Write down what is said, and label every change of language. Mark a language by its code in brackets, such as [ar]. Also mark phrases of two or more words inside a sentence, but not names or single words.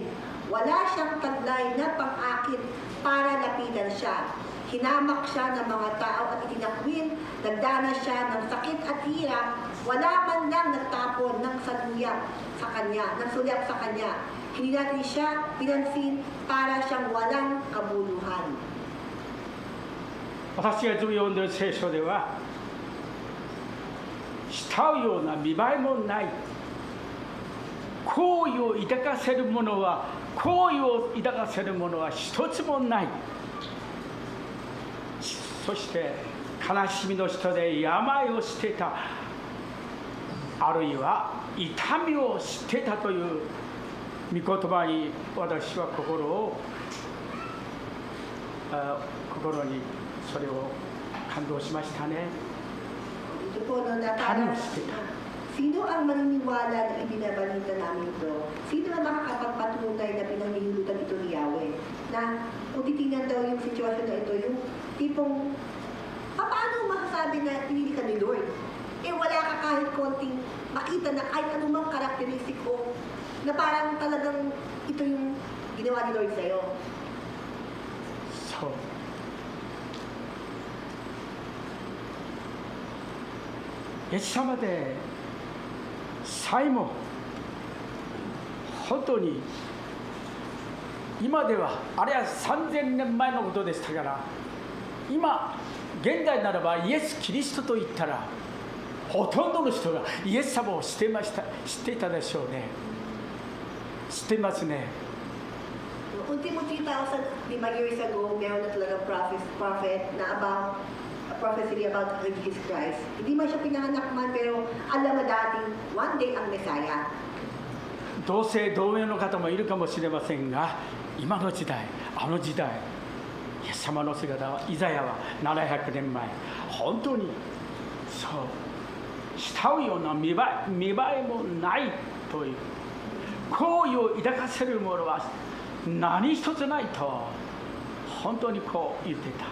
[tl] Wala siyang taglay na pang-akit para lapitan siya. Hinamak siya ng mga tao at itinakwil, nagdanas siya ng sakit at hirap, wala man lang nagtapon ng sulyap sa kanya. Hindi natin siya pinansin para siyang walang kabuluhan. [ja] 私が読んでいる聖書では慕うような見栄えもない好意を抱かせるものは一つもないそして悲しみの人で病を知っていたあるいは痛みを知っていたという御言葉に私は心にそれを感動しましたね。 [tl] Ito po, no, na parang, sino ang maniniwala na ibinabalita namin ito? Sino ang makakapagpatunay na pinanghihulutan ito ni Yahweh? Na kung titingnan daw yung sitwasyon na ito, yung tipong, paano masasabi na pinili ka ni Lord? Eh wala ka kahit konting makita na kahit anumang karakteristik o na parang talagang ito yung ginawa ni Lord sa'yo. So, [ja] イエス様でさえも本当に今ではあれは3000年前のことでしたから今現代ならばイエス・キリストと言ったらほとんどの人がイエス様を知っていたでしょうね。知ってますね。 [tl] Ultimo [en] 3,500 years ago, [tl] meron na talaga prophet na [en] about prophecy about Jesus Christ. [tl] Hindi man siya pinanganak man, pero alam na dating [en] one day [tl] ang Messiah. [ja] 同姓同名の方もいるかもしれませんが、今の時代、あの時代、イエス様の姿はイザヤは700年前、本当にそう慕うような見栄えもないという、好意を抱かせるものは何一つないと本当にこう言っていた。